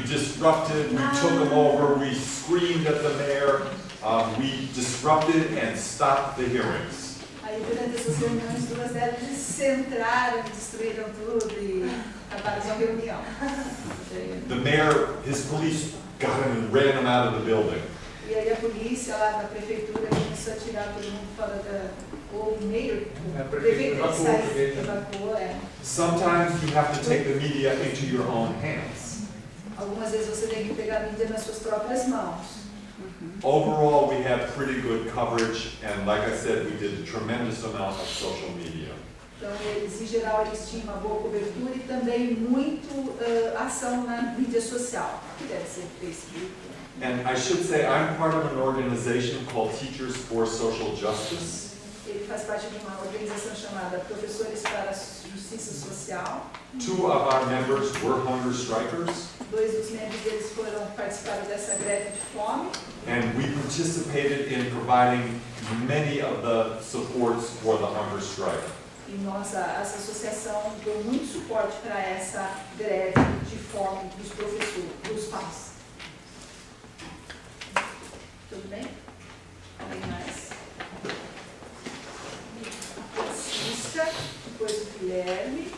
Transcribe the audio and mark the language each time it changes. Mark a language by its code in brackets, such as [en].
[en] We disrupted, we took them over, we screamed at the mayor, we disrupted and stopped the hearings. [pt] Aí durante essas reuniões, 2 delas entraram, destruíram tudo e acabaram com a reunião. [en] The mayor, his police got him and ran him out of the building. [pt] E aí a polícia lá da prefeitura começou a tirar todo mundo fora da... O mayor, o prefeito evacuou, [en] Sometimes you have to take the media into your own hands. [pt] Algumas vezes você tem que pegar a mídia nas suas próprias mãos. [en] Overall, we had pretty good coverage, and like I said, we did a tremendous amount of social media. [pt] Então, eles, em geral, eles tinham uma boa cobertura e também muito ação na mídia social, que deve ser Facebook. [en] And I should say, I'm part of an organization called Teachers for Social Justice. [pt] Ele faz parte de uma organização chamada Professores para a Justiça Social. [en] 2 of our members were hunger strikers. [pt] 2 dos membros deles participaram dessa greve de fome. [en] And we participated in providing many of the supports for the hunger strike. [pt] E essa associação deu muito suporte para essa greve de fome dos professores, dos pais. Tudo bem? Alguém mais? Francisca, depois o Guilherme.